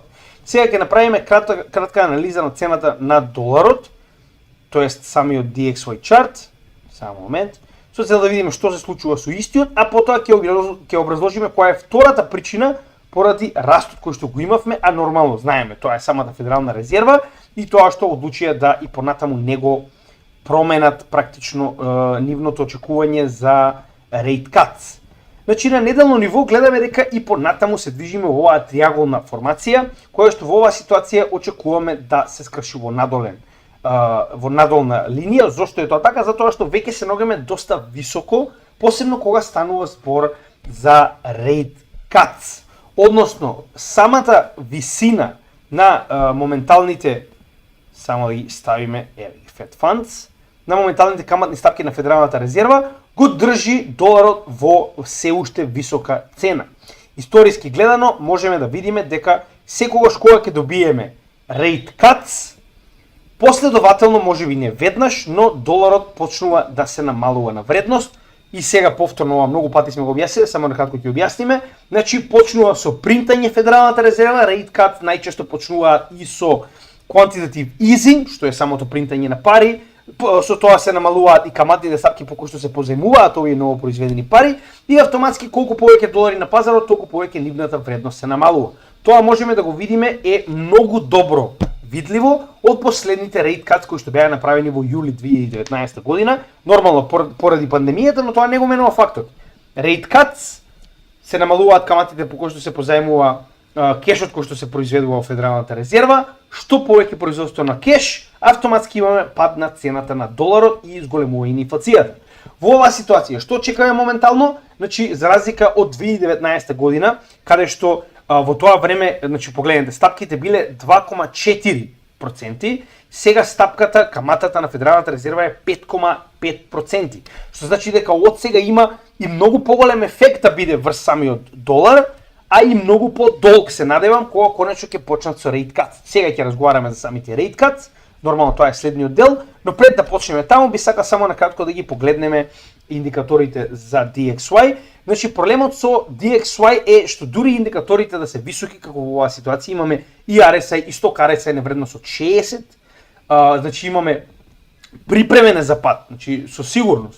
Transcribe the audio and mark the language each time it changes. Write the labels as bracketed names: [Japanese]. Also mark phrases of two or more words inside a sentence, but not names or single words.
[Macedonian] Сега ќе направиме кратка анализа на цената на доларот, тоест самиот DXY чарт, само момент, со цел да видиме што се случува со истиот, а потоа ќе образложиме која е втората причина поради растот кој што го имавме, а нормално знаеме, тоа е самата Федерална резерва и тоа што одлучија да и понатаму него променат практично нивното очекување за [English] rate cuts. [Macedonian] Значи на неделно ниво гледаме дека и понатаму се движиме во оваа триаголна формација, која што во оваа ситуација очекуваме да се скрши во надолна линија. Зошто е тоа така? Затоа што веќе се ногаме доста високо, посебно кога станува збор за [English] rate cuts. [Macedonian] Односно, самата висина на моменталните, само да ги ставиме, [English] Fed Funds, [Macedonian] на моменталните каматни стапки на Федералната резерва, го држи доларот во се уште висока цена. Историски гледано, можеме да видиме дека секогаш кога ќе добиеме [English] rate cuts, [Macedonian] последователно, можеби не веднаш, но доларот почнува да се намалува на вредност. И сега повторно ова многу пати сме го објасниле, само накратко ќе објасниме. Значи почнува со принтање Федералната резерва, [English] rate cuts [Macedonian] најчесто почнуваат и со [English] quantitative easing, [Macedonian] што е самото принтање на пари. Со тоа се намалуваат и каматните стапки по кои што се позајмуваат овие ново произведени пари и автоматски колку повеќе долари на пазарот, толку повеќе нивната вредност се намалува. Тоа можеме да го видиме е многу добро видливо од последните [English] rate cuts [Macedonian] кои што беа направени во јули 2019 година, нормално поради пандемијата, но тоа не го менува фактот. [English] Rate cuts [Macedonian] се намалуваат каматите по кои што се позајмува кешот кој што се произведува во Федералната резерва, што повеќе производство на кеш, автоматски имаме пад на цената на доларот и изголемување на инфлацијата. Во оваа ситуација што чекаме моментално, значи за разлика од 2019 година, каде што во тоа време, значи погледнете, стапките биле 2,4%, сега стапката, каматата на Федералната резерва е 5,5%, што значи дека од сега има и многу поголем ефект да биде врз самиот долар, а и многу по-долг се надевам кога конечно ќе почнат со [English] rate cuts. [Macedonian] Сега ќе разговараме за самите [English] rate cuts, [Macedonian] нормално тоа е следниот дел, но пред да почнеме таму би сака само накратко да ги погледнеме индикаторите за DXY. Значи проблемот со DXY е што дури индикаторите да се високи како во оваа ситуација, имаме и RSI и сток RSI на вредност од 60, значи имаме припремене за пад, значи со сигурност.